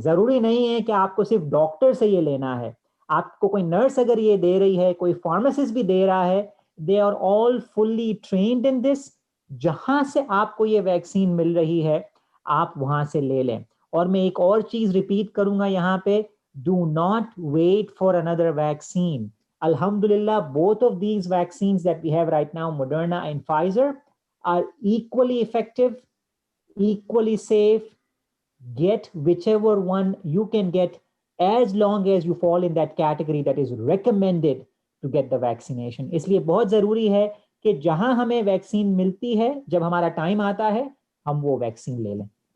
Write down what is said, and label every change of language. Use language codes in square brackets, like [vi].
[hi] ज़रूरी नहीं है कि आपको सिर्फ डॉक्टर से ये लेना है। आपको कोई नर्स अगर ये दे रही है, कोई फार्मासिस्ट भी दे रहा है, [en] They are all fully trained in this. [hi] जहाँ से आपको ये वैक्सीन मिल रही है, आप वहाँ से ले लें। और मैं एक और चीज़ रिपीट करूँगा यहाँ पे, [en] do not wait for another vaccine. Alhamdulillah, both of these vaccines that we have right now, Moderna and Pfizer, are equally effective, equally safe. Get whichever one you can get, as long as you fall in that category that is recommended to get the vaccination. [hi] इसलिए बहुत ज़रूरी है कि जहां हमें vaccine मिलती है, जब हमारा टाइम आता है, हम वो वैक्सीन ले लें।